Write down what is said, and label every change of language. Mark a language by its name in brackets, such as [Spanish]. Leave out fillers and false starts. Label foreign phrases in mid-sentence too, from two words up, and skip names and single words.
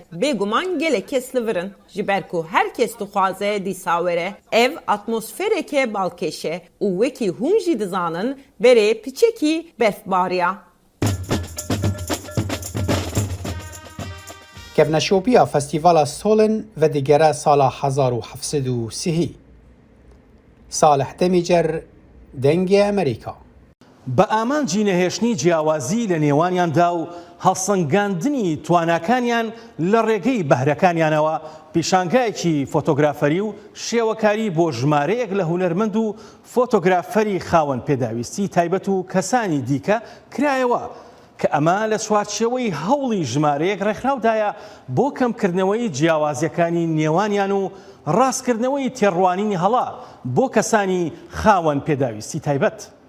[Kurdish] Bêguman gelek kes li vir in. Ji ber ku her kes dixwaze dîsa were, ev atmosfereke balkêş e û wekî hûn jî dizanin berê piçekî berfbariya. Kevneşopiya Festîvala Solin vedigere sala 1730. Salih Demîcer, Dengê Amerîka. [Central Kurdish] بە ئامانجی نەهێشتنی جیاوازی لە نێوانیاندا و هەڵسەنگاندنی تواناکانیان لە ڕێگەی بەهرەکانیانەوە پیشانگایەکی فۆتۆگرافەری و شێوەکاری بۆ ژمارەیەک لە هونەرمەند و فۆتۆگرافەری خاوەن پێداویستی تایبەت و کەسانی دیکە کرایەوە کە ئەمە لە چوارچێوەی هەوڵی ژمارەیەک ڕێکخراودایە بۆ کەمکردنەوەی جیاوازیەکانی نێوانیان و ڕاستکردنەوەی تێڕوانینی هەڵا بۆ کەسانی خاوەن پێداویستی تایبەت.